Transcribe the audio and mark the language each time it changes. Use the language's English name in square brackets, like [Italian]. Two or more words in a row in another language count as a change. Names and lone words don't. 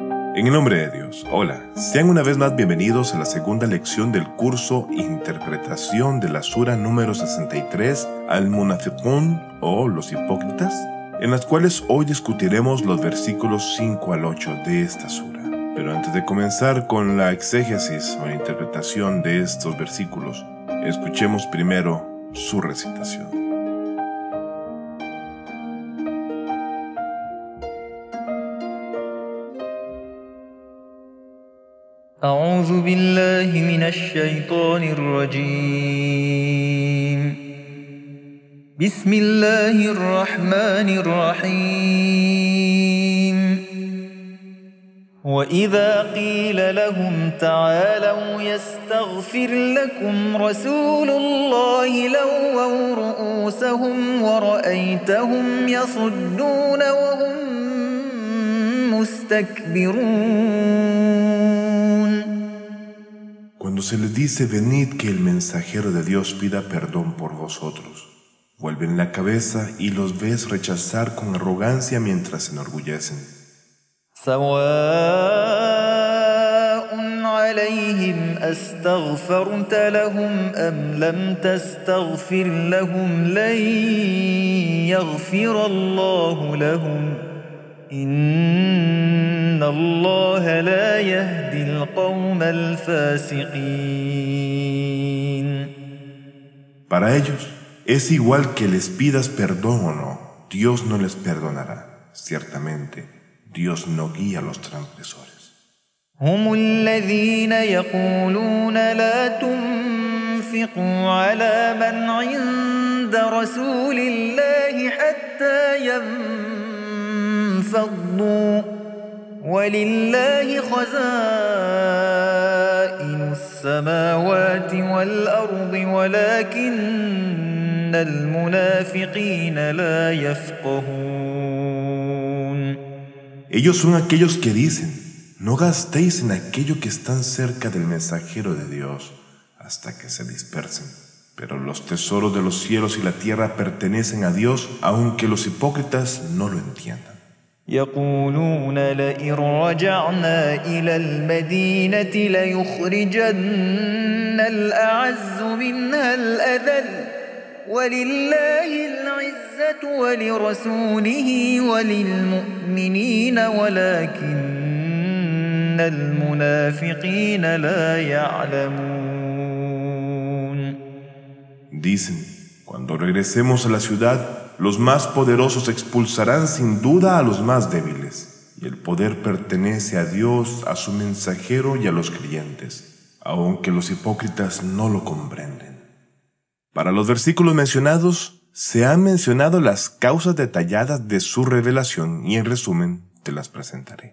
[Spanish] En el nombre de Dios, hola, sean una vez más bienvenidos a la segunda lección del curso Interpretación de la Sura número 63, Al-Munafiqun o los hipócritas, en las cuales hoy discutiremos los versículos 5 al 8 de esta sura. Pero antes de comenzar con la exégesis o interpretación de estos versículos, escuchemos primero su recitación. [Arabic] أعوذ بالله من الشيطان الرجيم بسم الله الرحمن الرحيم وإذا قيل لهم تعالوا يستغفر لكم رسول الله لووا رؤوسهم ورأيتهم يصدون وهم مستكبرون. [Spanish] Cuando se les dice, venid que el mensajero de Dios pida perdón por vosotros, vuelven la cabeza y los ves rechazar con arrogancia mientras se enorgullecen. [Arabic] سواء عليهم أستغفرت لهم أم لم تستغفر لهم لن يغفر الله لهم إن الله لا يهدي القوم الفاسقين. [Spanish] Para ellos, es igual que les pidas perdón o no, Dios no les perdonará. Ciertamente, Dios no guía a los transgresores. [Arabic] هم الذين يقولون لا تنفقوا على من عند رسول الله حتى ينفضوا ولله خزائن السماوات والأرض ولكن المنافقين لا يفقهون. [Spanish] Ellos son aquellos que dicen, no gastéis en aquello que están cerca del mensajero de Dios hasta que se dispersen. Pero los tesoros de los cielos y la tierra pertenecen a Dios, aunque los hipócritas no lo entiendan. [Arabic] يقولون لئن رجعنا إلى المدينة ليخرجن الأعز منها الأذل ولله العزة ولرسوله وللمؤمنين ولكن المنافقين لا يعلمون. [Spanish] Dicen, cuando regresemos a la ciudad, los más poderosos expulsarán sin duda a los más débiles, y el poder pertenece a Dios, a su mensajero y a los creyentes, aunque los hipócritas no lo comprenden. Para los versículos mencionados, se han mencionado las causas detalladas de su revelación y en resumen te las presentaré.